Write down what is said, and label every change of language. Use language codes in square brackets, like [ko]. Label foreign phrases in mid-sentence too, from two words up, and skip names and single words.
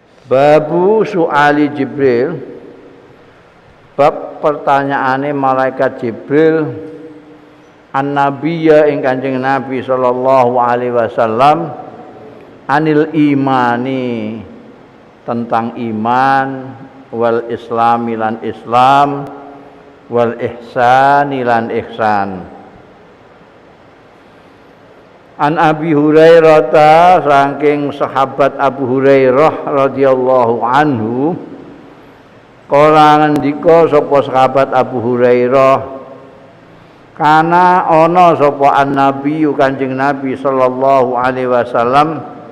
[ar] Babu su'ali Jibril, [jv] bab pertanyaane malaikat Jibril an-nabiyya ing Kanjeng Nabi [ar] sallallahu alaihi wasallam anil imani, [id] tentang iman, [ar] wal islami [jv] lan Islam, [ar] wal ihsani [jv] lan ihsan. [ar] An Abi Hurairah, [jv] saking sahabat Abu Hurairah [ar] radhiyallahu anhu, [jv] kala ngendika sapa sahabat Abu Hurairah, kana ana sapa an-nabi Kanjeng Nabi [ar] sallallahu alaihi wasallam